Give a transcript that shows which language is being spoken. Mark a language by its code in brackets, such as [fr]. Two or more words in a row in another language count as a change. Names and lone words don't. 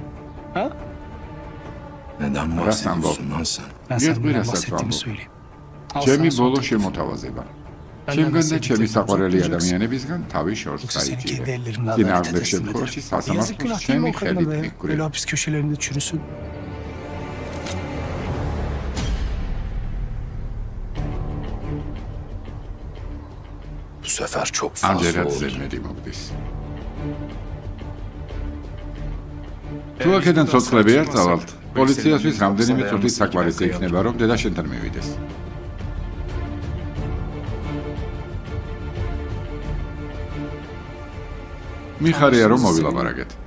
[ka] რას ამბობ გეტყვი რასაც ვამბობ ჩემი ბოლო შემოთავაზება ჩემგან და ჩემი საყვარელი ადამიანებისგან თავი შორს გაიჭირე წინააღმდეგ შემთხვევაში სასამართლოს ჩემი ხელით მიგვრე [tr] Bu sefer çok fazla [ka] ამჯერად [tr] oldu. [ka] ზედმეტი მოგდის თუ აქედან ცოცხლები არ წავალთ პოლიციასთვის რამდენიმე წუთით საკმარისი იქნება რომ დედა შენთან მივიდეს მიხარია რომ მოვილაპარაკეთ